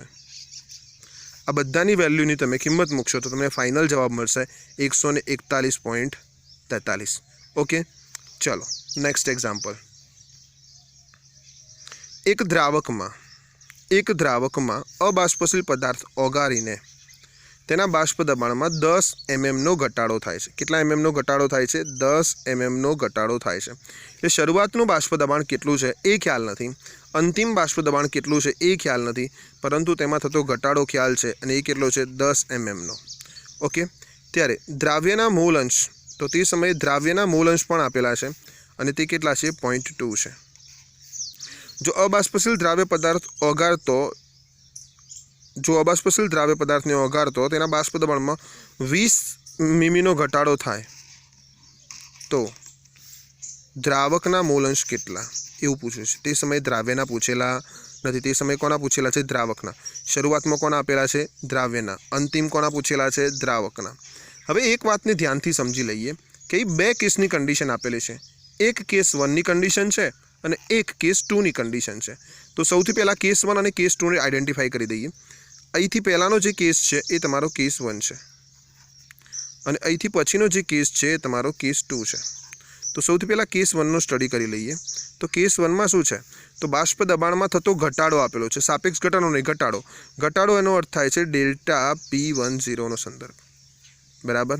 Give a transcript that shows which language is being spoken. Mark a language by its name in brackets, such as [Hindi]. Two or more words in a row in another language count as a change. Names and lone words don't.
[Gujarati] આ બધાની વેલ્યૂની તમે કિંમત મૂકશો તો તમને ફાઇનલ જવાબ મળશે 141.43। ઓકે, ચાલો [English] next example. [Gujarati] એક દ્રાવક માં અબાષ્પશીલ પદાર્થ ઓગાળીને તેના બાષ્પ દબાણ માં 10 mm નો ઘટાડો થાય છે। કેટલા mm નો ઘટાડો થાય છે 10 mm નો ઘટાડો થાય છે। એટલે શરૂઆતનું બાષ્પ દબાણ કેટલું છે એ ખ્યાલ નથી, અંતિમ બાષ્પ દબાણ કેટલું છે એ ખ્યાલ નથી, પરંતુ તેમાં થતો ઘટાડો ખ્યાલ છે અને એ કેટલો છે 10 mm નો। ઓકે, ત્યારે દ્રાવ્યના મોલ અંશ, તો તે સમયે દ્રાવ્યના મોલ અંશ પણ આપેલા છે અને તે કેટલા છે 0.2 છે। જો અબાષ્પશીલ દ્રાવ્ય પદાર્થ ઓગાળતો ને ઓગાળતો તેના બાષ્પ દબાણ માં 20 મિમી નો ઘટાડો થાય તો દ્રાવકના મોલ અંશ કેટલા એવું પૂછ્યું છે। તે સમય દ્રાવ્યના પૂછેલા નથી, તે સમય કોના પૂછેલા છે દ્રાવકના। શરૂઆતમાં કોના આપેલા છે દ્રાવ્યના, અંતિમ કોના પૂછેલા છે દ્રાવકના। હવે એક વાતને ધ્યાનથી સમજી લઈએ કે બે કેસની કંડીશન આપેલી છે। એક કેસ 1 ની કંડીશન છે અને એક કેસ 2 ની કંડીશન છે। તો સૌથી પહેલા કેસ 1 અને કેસ 2 ને આઇડેન્ટિફાઇ કરી દઈએ। અહીંથી પહેલાનો જે કેસ છે એ તમારો કેસ 1 છે અને અહીંથી પછીનો જે કેસ છે એ તમારો કેસ 2 છે। તો સૌથી પહેલા કેસ 1 નો સ્ટડી કરી લઈએ। તો કેસ 1 માં શું છે, તો બાષ્પ દબાણમાં થતો ઘટાડો આપેલો છે, સાપેક્ષ ઘટાડો નહીં, ઘટાડો। ઘટાડો એનો અર્થ થાય છે ડેલ્ટા P10 નો સંદર્ભ બરાબર।